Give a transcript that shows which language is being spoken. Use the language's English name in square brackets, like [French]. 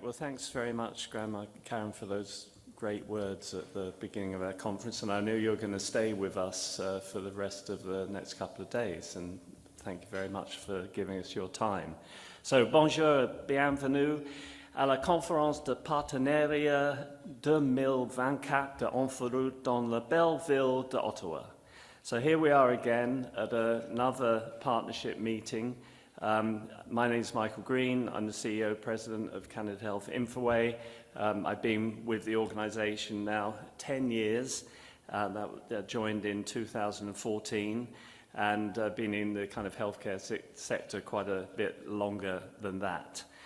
[English] Well, thanks very much, Grandma Karen, for those great words at the beginning of our conference. And I know you're going to stay with us for the rest of the next couple of days. And thank you very much for giving us your time. [French] So, bonjour, bienvenue à la conférence de partenariat 2024 de Inforoute dans la belle ville d'Ottawa. [English] So here we are again at another partnership meeting. My name is Michael Green. I'm the CEO, President of Canada Health Infoway. I've been with the organisation now 10 years. That joined in 2014, and been in the kind of healthcare sector quite a bit longer than that.